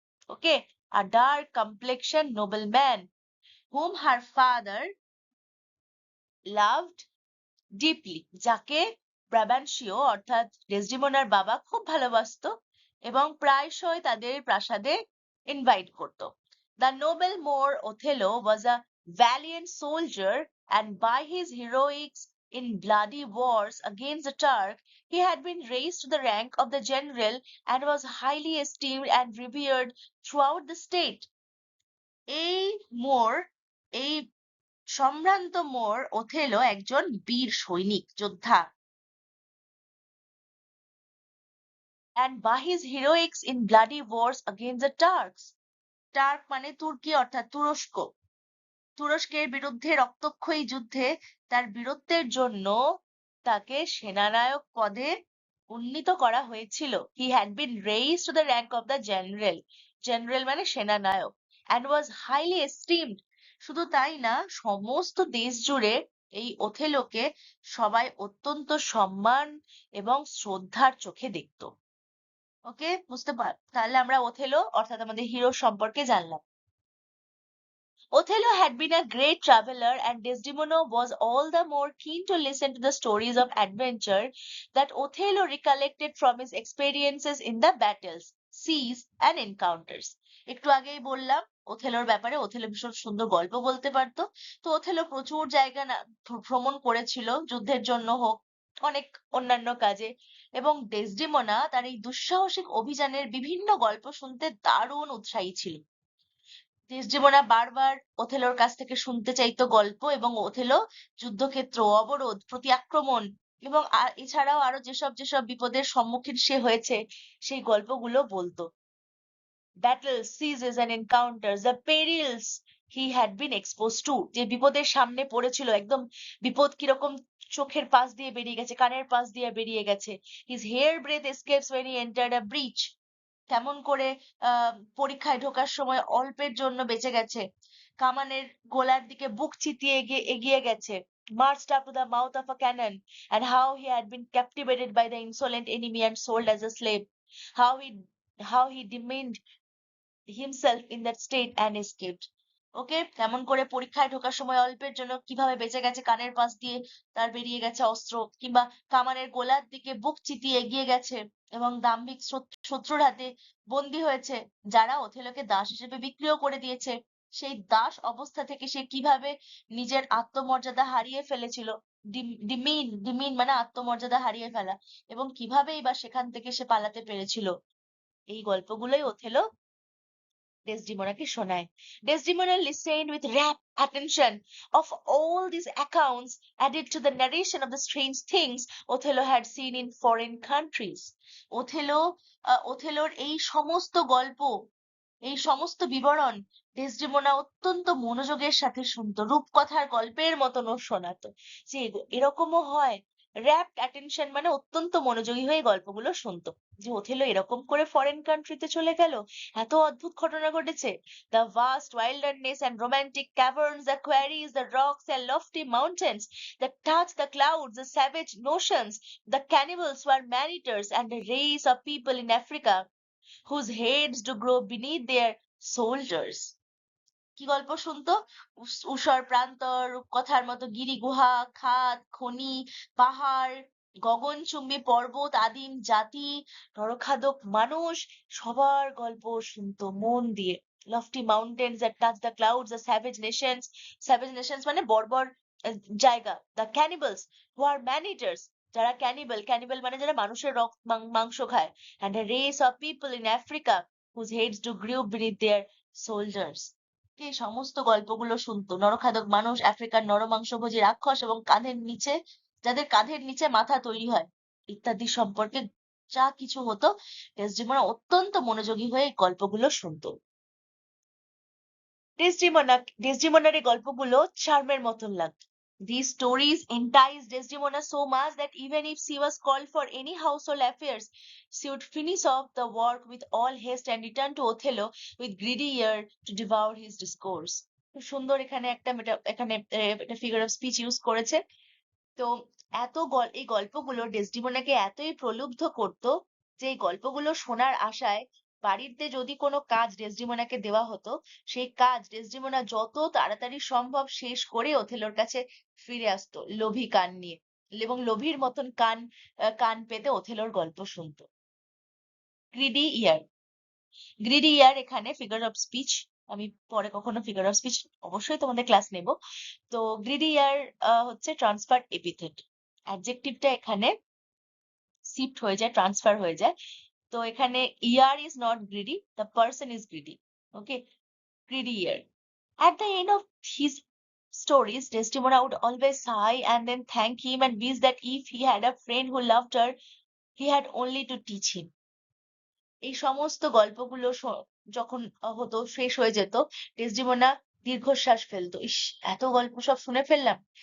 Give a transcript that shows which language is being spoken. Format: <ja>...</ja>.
<bn>Okay,</bn> <en>a dark complexion nobleman whom her father loved</en> <bn>deeply, যাকে ব্রাবান্সীয় অর্থাৎ ডেসডিমোনার বাবা খুব ভালোবাসতো এবং প্রায়শই তাদের প্রাসাদে ইনভাইট করত।</bn> <en>The noble Moor Othello was a valiant soldier, and by his heroics in bloody wars against the Turk, he had been raised to the rank of the general and was highly esteemed and revered throughout the state.</en> <bn>এই মোর, এই সম্ভ্রান্ত মোর Othello একজন বীর সৈনিক যোদ্ধা,</bn> <en>and by his heroics in bloody wars against the Turks.</en> <bn>টার্ক মানে তুর্কি অর্থাৎ তুরস্ক। তুরস্কের বিরুদ্ধে রক্তক্ষয়ী যুদ্ধে তার বীরত্বের জন্য তাকে সেনানায়ক পদে উন্নীত করা হয়েছিল।</bn> <en>He had been raised to the rank of the general.</en> <bn>General মানে সেনানায়ক,</bn> <en>and was highly esteemed.</en> <bn>শুধু তাই না, সমস্ত দেশ জুড়ে এই ওথেলোকে সবাই অত্যন্ত সম্মান এবং শ্রদ্ধার চোখে দেখতো। ওকে, বুঝতে পার, তাহলে আমরা ওথেলো অর্থাৎ আমাদের হিরো সম্পর্কে জানলাম।</bn> <en>Othello had been a great traveler, and Desdemona was all the more keen to listen to the stories of adventure that Othello recollected from his experiences in the battles, siege, and encounters.</en> <bn>একটু আগেই বললাম ওথেলোর ব্যাপারে, Othello ভীষণ সুন্দর গল্প বলতে পারতো। তো ওথেলো প্রচুর জায়গা ভ্রমণ করেছিল, যুদ্ধের জন্য হোক, অনেক অন্যান্য কাজে। এবং ডেসডিমোনা তার এই দুঃসাহসিক অভিযানের বিভিন্ন গল্প শুনতে দারুণ উৎসাহী ছিল। ডেসডেমোনা বারবার ওথেলোর কাছ থেকে শুনতে চাইতো গল্প, এবং ওথেলো যুদ্ধক্ষেত্র, অবরোধ, প্রতি আক্রমণ এবং এছাড়াও আরো যেসব যেসব বিপদের সম্মুখীন সে হয়েছে সেই গল্পগুলো বলতো।</bn> <en>Battles, sieges and encounters, the perils he had been exposed to,</en> <bn>যে বিপদের সামনে পড়েছিল, একদম বিপদ কিরকম চোখের পাশ দিয়ে বেরিয়ে গেছে, কানের পাশ দিয়ে বেরিয়ে গেছে।</bn> <en>His hair breadth escapes when he entered a breach,</en> <bn>কেমন করে পরীক্ষায় ঢোকার সময় অল্পের জন্য বেঁচে গেছে, কামানের গোলার দিকে বুক চিতিয়ে এগিয়ে গেছে,</bn> <en>marched up to the mouth of a cannon, and how he had been captivated by the insolent enemy and sold as a slave, how he demeaned himself in that state and escaped.</en> <bn>ওকে, কেমন করে পরীক্ষায় ঢোকার সময় অল্পের জন্য কিভাবে বেঁচে গেছে, কানের পাশ দিয়ে তার বেরিয়ে গেছে অস্ত্র, কিংবা কামানের গোলার দিকে বুক চিতিয়ে এগিয়ে গেছে এবং দাম্ভিক শত্রুর হাতে বন্দী হয়েছে, যারা ওথেলোকে দাস হিসেবে বিক্রিও করে দিয়েছে। সেই দাস অবস্থা থেকে সে কিভাবে নিজের আত্মমর্যাদা হারিয়ে ফেলেছিল, ডিমিন মানে আত্মমর্যাদা হারিয়ে ফেলা, এবং কিভাবেই বা সেখান থেকে সে পালাতে পেরেছিল। এই গল্পগুলোই ওথেলো ডেসডিমোনাকে শোনায়।</bn> <en>Desdemona listened with rapt attention of all these accounts added to the narration of the strange things Othello had seen in foreign countries.</en> <bn>ওথেলোর এই সমস্ত গল্প, এই সমস্ত বিবরণ ডেসডেমোনা অত্যন্ত মনোযোগের সাথে শুনতো, রূপকথার গল্পের মতন ও শোনাতো। যে এরকমও হয়, র্যাপ্ট অ্যাটেনশন মানে অত্যন্ত মনোযোগী হয়ে গল্পগুলো শুনতো, যে ওথেলো এরকম করে ফরেন কান্ট্রিতে চলে গেল, এত অদ্ভুত ঘটনা ঘটেছে।</bn> <en>The vast wilderness and romantic caverns, the quarries, the rocks and lofty mountains that touch the clouds, the savage notions, the cannibals who are man-eaters, and a race of people in Africa whose heads do grow beneath their shoulders.</en> <bn>কি গল্প শুনতো? ঊষর প্রান্তর, রূপকথার মতো গিরি গুহা, খাদ, খনি, পাহাড়, গগনচুম্বী পর্বত, আদিম জাতি, নরখাদক মানুষ, সবার গল্প শুনতো মন দিয়ে।</bn> <en>lofty mountains that touch the clouds, the savage nations</en> <bn>মানে বর্বর জায়গা,</bn> <en>the cannibals who are man-eaters,</en> <bn>যারা ক্যানিবাল মানে যারা মানুষের মাংস খায়,</bn> <en>and a race of people in Africa whose heads do grow beneath their shoulders.</en> <bn>এই সমস্ত গল্পগুলো শুনতো। নরখাদক মানুষ, আফ্রিকার নরমাংসভোজী রাক্ষস এবং যাদের কাঁধের নিচে মাথা তৈরি হয় ইত্যাদি সম্পর্কে যা কিছু হতো, ডেসডিমোনা অত্যন্ত মনোযোগী হয়ে এই গল্পগুলো শুনতো। ডেসডিমোনার এই গল্পগুলো চার্মের মতন লাগতো।</bn> <en>These stories enticed Desdemona so much that even if she was called for any household affairs, she would finish off the work with all haste and return to Othello with greedy ear to devour his discourse.</en> <bn>খুব সুন্দর এখানে একটা figure of speech use করেছে। তো এই গল্পগুলো ডেসডিমোনাকে এতই প্রলুব্ধ করতো যে এই গল্পগুলো শোনার আশায় বাড়িতে যদি কোনো কাজ ডেসডিমোনাকে দেওয়া হতো, সেই কাজ ডেসডিমোনা যত তাড়াতাড়ি সম্ভব শেষ করে ওথেলোর কাছে ফিরে আসতো লোভী কান নিয়ে, এবং লোভীর মতন কান পেতে ওথেলোর গল্প শুনতো। গ্রিডি ইয়ার এখানে ফিগার অফ স্পিচ। আমি পরে কখনো ফিগার অফ স্পিচ অবশ্যই তোমাদের ক্লাস নেব। তো গ্রিডি ইয়ার হচ্ছে ট্রান্সফার এপিথেট। অ্যাডজেক্টিভটা এখানে শিফট হয়ে যায়, ট্রান্সফার হয়ে যায়।</bn> <en>তো এখানে ear is not greedy, the person is greedy. Okay, greedy ear. At the end of his stories, Desdemona would always sigh and then thank him and wish that if he had a friend who loved her, he had only to teach him.</en> <bn>এই সমস্ত গল্পগুলো যখন হতো, শেষ হয়ে যেত, Desdemona দীর্ঘশ্বাস ফেলতো, ইস এত গল্প সব শুনে ফেললাম।</bn>